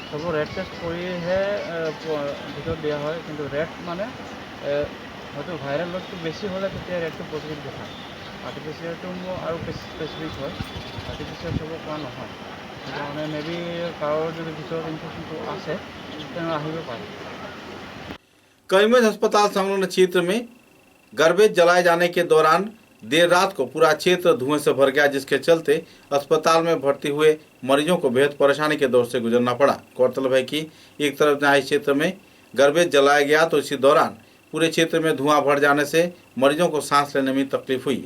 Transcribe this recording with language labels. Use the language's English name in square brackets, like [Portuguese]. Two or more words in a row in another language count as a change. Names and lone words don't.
[Assamese] সব ৰেড টেষ্ট কৰিহে ভিতৰত দিয়া হয়, কিন্তু ৰেড মানে হয়তো ভাইৰেল লোডটো বেছি হ'লে তেতিয়া ৰেডটো পজিটিভ দেখায়। আৰ্টিফিচিয়েলটো আৰু স্পেচিফিক হয়, আৰ্টিফিচিয়েল চব কোৱা নহয়। সেইকাৰণে মেবি কাৰোৰ যদি ভিতৰত ইনফেকশ্যনটো আছে তেনে আহিব পাৰে। [Hindi] करीमगंज अस्पताल संलग्न क्षेत्र में गार्बेज जलाए जाने के दौरान देर रात को पूरा क्षेत्र धुएं से भर गया, जिसके चलते अस्पताल में भर्ती हुए मरीजों को बेहद परेशानी के दौर से गुजरना पड़ा। गौरतलब है कि एक तरफ जहां इस क्षेत्र में गार्बेज जलाया गया, तो इसी दौरान पूरे क्षेत्र में धुआं भर जाने से मरीजों को सांस लेने में तकलीफ हुई।